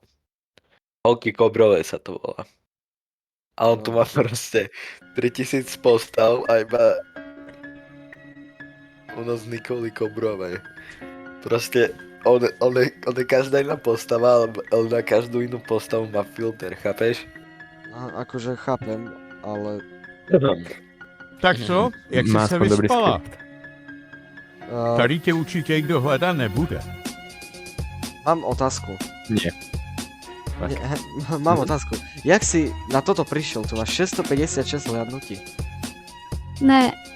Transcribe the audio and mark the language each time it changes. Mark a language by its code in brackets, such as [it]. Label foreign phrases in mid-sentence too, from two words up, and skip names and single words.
[sk] Holky Kobrové sa to volá. A on tu má proste 3000 postav a iba z Nikoli Kobrovej. Proste on je každá iná postava, ale na každú inú postavu má filter, chápeš? Akože chápem, ale... [cs] Tak co? Jak jsi Má se aspoň dobrý vyspala? skript. Tady tě určitě někdo hledat nebude. [sk] Mám otázku. Nie. Mám otázku. Jak si na toto prišiel? Tu máš 656 hľadnutí. [cs] Ne, nevyspala jsem